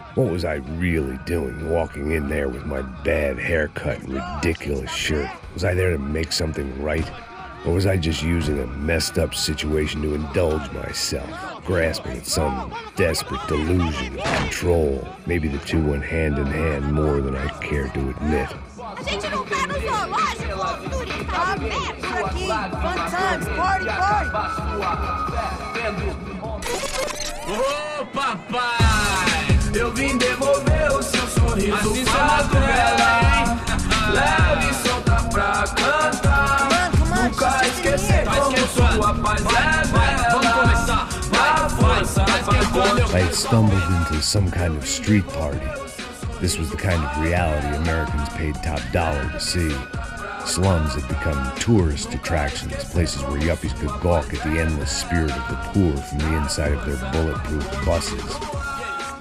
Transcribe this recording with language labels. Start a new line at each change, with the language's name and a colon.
English: What was I really doing walking in there with my bad haircut and ridiculous shirt? Was I there to make something right? Or was I just using a messed up situation to indulge myself, grasping at some desperate delusion of control? Maybe the two went hand in hand more than I care to admit.
Portuguese: A gente não tá no zoológico. Turista aberto por aqui.
English: Fun times, party,
Portuguese: Ô papai, eu vim devolver o seu sorriso pra ela. Leve e solta pra cantar. Nunca esquecer como sua paz é bela. Vamos começar,
English: I had stumbled into some kind of street party. This was the kind of reality Americans paid top dollar to see. Slums had become tourist attractions, places where yuppies could gawk at the endless spirit of the poor from the inside of their bulletproof buses.